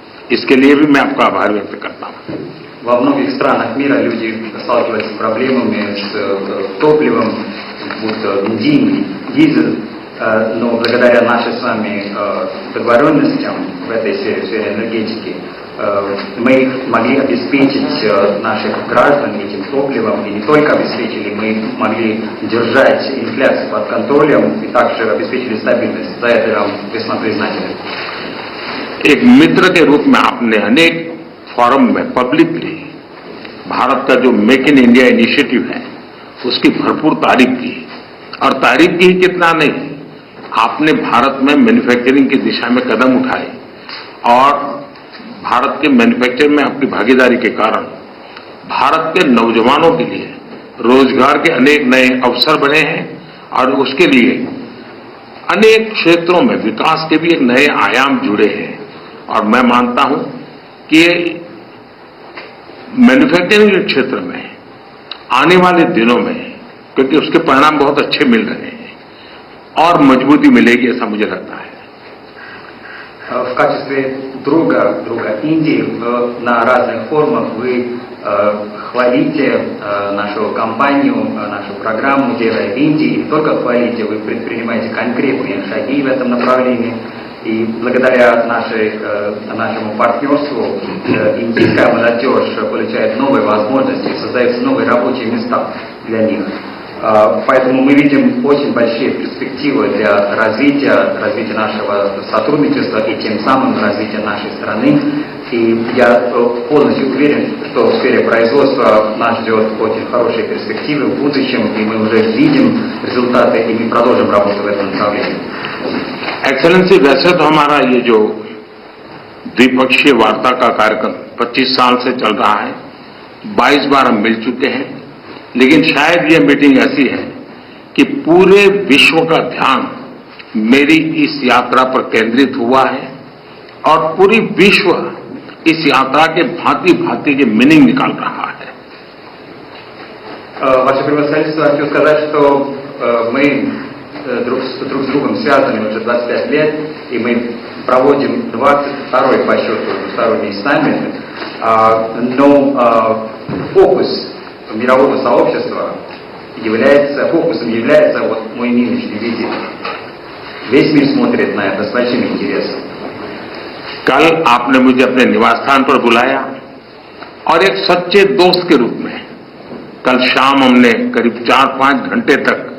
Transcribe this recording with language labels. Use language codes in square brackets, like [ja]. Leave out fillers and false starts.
[hi] इसके लिए भी मैं आपका आभार व्यक्त करता हूं। [ru] Во многих странах мира люди сталкиваются с проблемами с топливом, будто бензин, дизель, но благодаря нашей с вами договоренностям в этой сфере энергетики мы могли обеспечить наших граждан этим топливом, и не только обеспечили, мы могли держать инфляцию под контролем и также обеспечили стабильность. За это я вам весьма признателен. [hi] एक मित्र के रूप में आपने अनेक फोरम में पब्लिकली भारत का जो मेक इन इंडिया इनिशिएटिव है उसकी भरपूर तारीफ की, और तारीफ की ही कितना नहीं, आपने भारत में मैन्युफैक्चरिंग की दिशा में कदम उठाए और भारत के मैन्युफैक्चरिंग में आपकी भागीदारी के कारण भारत के नौजवानों के लिए रोजगार के अनेक नए अवसर बने हैं और उसके लिए अनेक क्षेत्रों में विकास के भी एक नए आयाम जुड़े हैं। और मैं मानता हूं कि मैन्युफैक्चरिंग के क्षेत्र में आने वाले दिनों में, क्योंकि उसके परिणाम बहुत अच्छे मिल रहे हैं, और मजबूती मिलेगी ऐसा मुझे लगता है। [ru] В качестве друга Индии на разных форумах вы хвалите нашу компанию, нашу программу «Делай в Индии». И не только хвалите, вы предпринимаете конкретные шаги в этом направлении. И благодаря нашему партнерству индийская молодежь получает новые возможности, создаются новые рабочие места для них. Поэтому мы видим очень большие перспективы для развития нашего сотрудничества и тем самым развития нашей страны. И я полностью уверен, что в сфере производства нас ждет очень хорошие перспективы в будущем, и мы уже видим результаты, и мы продолжим работу в этом направлении. [hi] एक्सेलेंसी, वैसे तो हमारा ये जो द्विपक्षीय वार्ता का कार्यक्रम 25 साल से चल रहा है, 22 बार हम मिल चुके हैं, लेकिन शायद ये मीटिंग ऐसी है कि पूरे विश्व का ध्यान मेरी इस यात्रा पर केंद्रित हुआ है और पूरी विश्व इस यात्रा के भांति भांति के मीनिंग निकाल रहा है. [ru] Ваше превосходительство, хочу сказать, что мы друг с другом связаны уже 25 лет, и мы проводим 22-й по счету двусторонний саммит, но фокус мирового сообщества фокусом является вот мой нынешний визит. Весь мир смотрит на это с большим интересом. [hi] कल आपने मुझे अपने निवास स्थान पर बुलाया और एक सच्चे दोस्त के रूप में कल शाम हमने करीब 4-5 घंटे तक